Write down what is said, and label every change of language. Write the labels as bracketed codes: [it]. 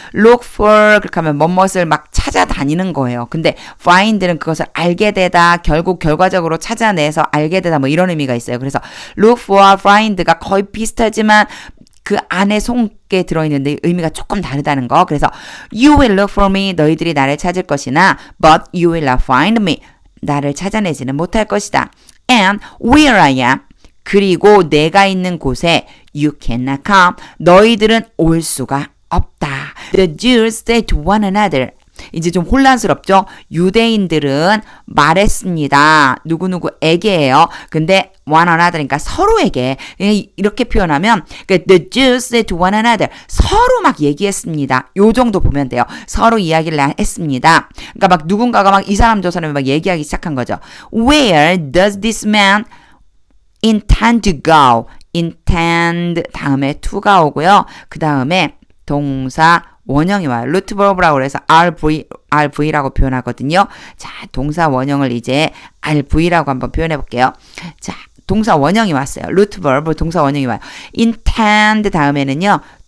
[ko] Look for 그렇게 하면 뭐뭇을 막 찾아다니는 거예요. 근데 find는 그것을 알게 되다. 결국 결과적으로 찾아내서 알게 되다. 뭐 이런 의미가 있어요. 그래서 look for, find가 거의 비슷하지만 그 안에 속에 들어있는데 의미가 조금 다르다는 거. [en] 그래서 you will look for me. [ko] 너희들이 나를 찾을 것이나 [en] but you will not find me. [ko] 나를 찾아내지는 못할 것이다. [en] And where I am. [ko] 그리고 내가 있는 곳에 [en] you cannot come. [ko] 너희들은 올 수가 없다. [en] The Jews said to one another. [ko] 이제 좀 혼란스럽죠? 유대인들은 말했습니다. 누구누구에게예요. 근데 one another니까 서로에게 이렇게 표현하면 [en] the Jews said to one another. [ko] 서로 막 얘기했습니다. 요 정도 보면 돼요. 서로 이야기를 했습니다. 그러니까 막 누군가가 막 이 사람 저 사람이 막 얘기하기 시작한 거죠. [en] Where does this man intend to go? [ko] intend 다음에 to가 오고요. 그 다음에 동사 원형이 와요. 루트 버브라고 해서 RV라고 표현하거든요. 자, 동사 원형을 이제 RV라고 한번 표현해 볼게요. 자, 동사 원형이 왔어요. 루트 버브 동사 원형이 와요. intend 다음에는요.